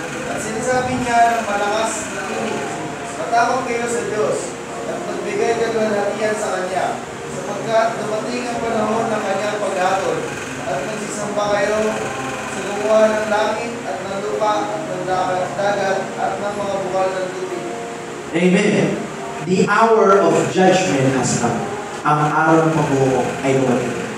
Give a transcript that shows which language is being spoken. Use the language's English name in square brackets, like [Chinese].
[Filipino] At sinasabi niya ng malakas na tinig, matakot kayo sa Diyos, at magbigay kagalhatian sa Kanya, sapagkat dumating ang panahon ng Kanyang paghatol, at magsisamba kayo sa gumawa ng langit, at ng lupa, at ng dagat, at ng mga bukal ng tubig. Amen. [English] The hour of judgment has come. [Filipino] Ang araw ng pagbuo ay dumating.